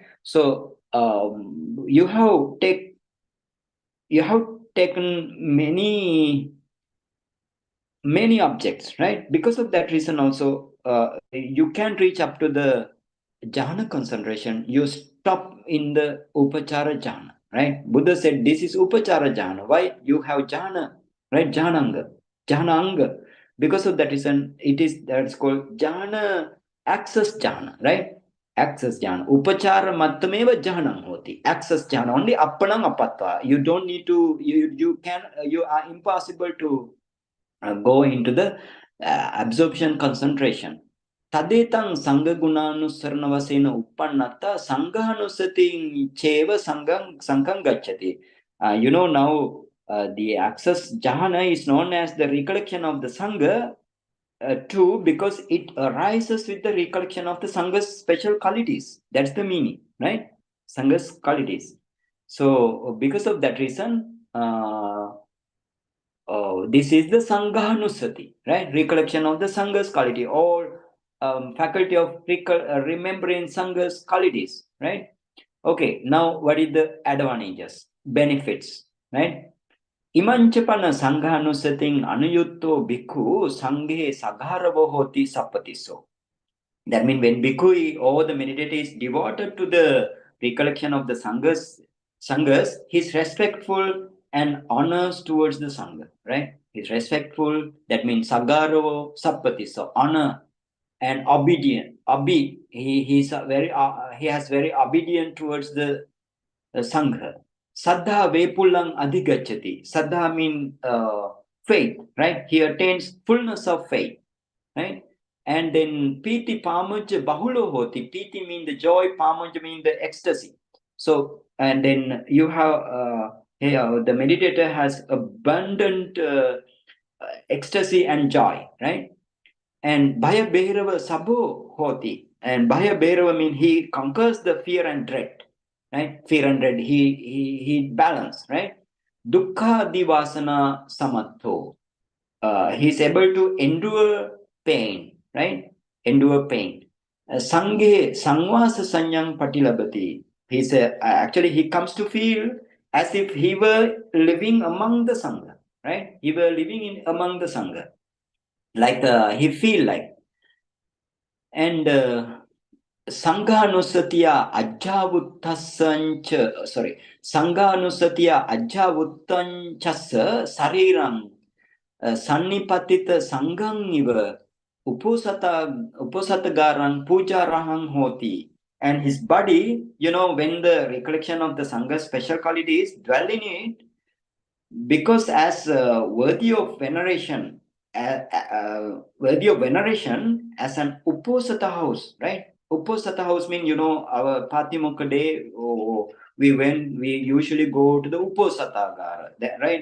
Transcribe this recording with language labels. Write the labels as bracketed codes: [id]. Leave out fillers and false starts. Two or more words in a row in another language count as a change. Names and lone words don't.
[en] So you have taken many objects, right? Because of that reason also, you can reach up to the jhana concentration. You stop in the [pi] upachara jhana, [en] right? Buddha said this is [pi] upachara jhana. [en] Why? You have jhana, right? Jhananga. Because of that reason, that's called jhana, access jhana, right? Access jhana. [pi] Upachara mattameva jhanam hoti. [en] Access jhana. Only [pi] appanam apatva. [en] You don't need to, you are impossible to go into the absorption concentration. [pi] Tadetang sangha gunanusaranavasena uppannata Sanghānussati cheva sangham gacchati. [en] Now the access jhana is known as the recollection of the sangha, too, because it arises with the recollection of the sangha's special qualities. That's the meaning, right? Sangha's qualities. So because of that reason, this is the Sanghānussati, right? Recollection of the Sangha's quality, or faculty of remembering Sangha's qualities, right? Okay, now what is the advantages, benefits, right? [pi] Imanchapana Sanghānussatiṃ anuyutto bhikkhu sanghe sagaravo hoti sappatiso. [en] That means when bhikkhu or the meditator is devoted to the recollection of the sanghas, he's respectful and honors towards the sangha, right? He's respectful. That means [pi] sagaravo sappatiso, [en] honor and obedient. He has very obedient towards the sangha. [pi] Saddha vepullang adhigacchati. [en] Saddha means faith, right? He attains fullness of faith, right? [pi] And then piti pamuja bahulo hoti. [en] Piti means the joy, pamuja means the ecstasy. So, and then you have the meditator has abundant ecstasy and joy, right? [pi] And bhaya behrava sabho hoti. [en] And [pi] bhaya behrava [en] means he conquers the fear and dread, right? Fear and dread, he balance, right? [pi] Dukkha divasana samatho. [en] He's able to endure pain, right? Endure pain. [pi] Sanghe sangvasa sanyang patilabati. [en] He's actually he comes to feel as if he were living among the sangha, right? He were living in among the sangha, like he feel like. [pi] And Sanghānussatiya ajjavuttassancha, Sanghānussatiya ajjavuttanchassa sarirang sannipatita sanghang iva upasatagarang pujarahang hoti. [en] And his body, when the recollection of the sangha special qualities dwell in it, because as worthy of veneration, as an uposatha house, right? Uposatha house means, our Patimokkha day, we usually go to the Uposatagara, right?